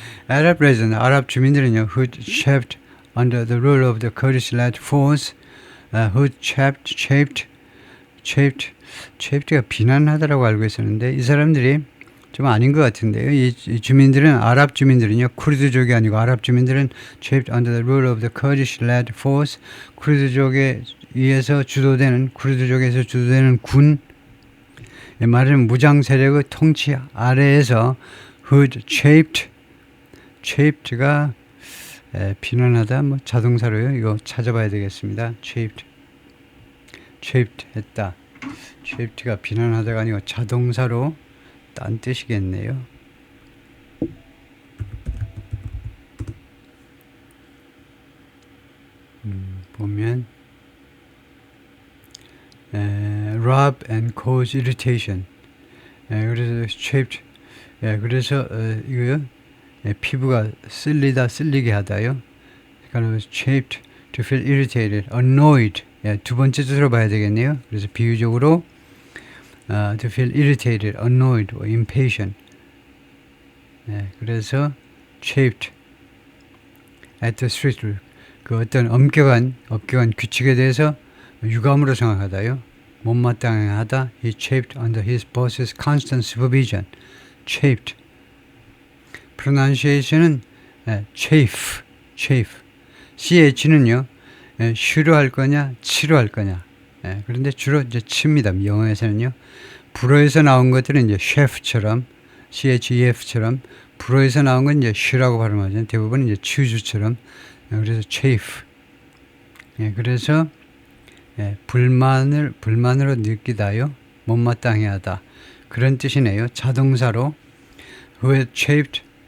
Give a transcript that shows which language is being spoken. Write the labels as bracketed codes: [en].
[en] Arab residents, [ko] 아랍 주민들은요, [en] who chafed under the rule of the Kurdish-led force, who chafed가 [ko] 비난하다라고 알고 있었는데 이 사람들이 좀 아닌 것 같은데요. 이 주민들은, 아랍 주민들은요, 쿠르드족이 아니고 아랍 주민들은 [en] chafed under the rule of the Kurdish-led force, [ko] 쿠르드족에서 주도되는 군, 말하자면 무장 세력의 통치 아래에서 who chafed가 비난하다, 뭐 자동사로요. 이거 찾아봐야 되겠습니다. chafed 했다. chafed가 비난하다가 아니고 자동사로 딴 뜻이겠네요. [en] 보면 rub and cause irritation. [ko] 그래서 chafed, 그래서 이거요, 피부가 쓸리게 하다요. [en] 그러니까 chafed, to feel irritated, annoyed. [ko] 두 번째 뜻으로 봐야 되겠네요. 그래서 비유적으로 [en] to feel irritated, annoyed, or impatient. [ko] 그래서 [en] chafed at the strict rule, [ko] 그 어떤 엄격한 규칙에 대해서 유감으로 생각하다요. 못마땅하다. [en] He chafed under his boss's constant supervision. chafed. pronunciation은 chafe. [ko] ch는요, 쉬로 할 거냐, 치로 할 거냐. 그런데 주로 이제 치입니다. 영어에서는요. 불어에서 나온 것들은 이제 chef처럼, chef처럼, 불어에서 나온 건 이제 쉬라고 발음하죠. 대부분 이제 choose처럼. 그래서 chafe. 그래서 불만으로 느끼다요. 못마땅해하다. 그런 뜻이네요. [en] 자동사로 who had chafed.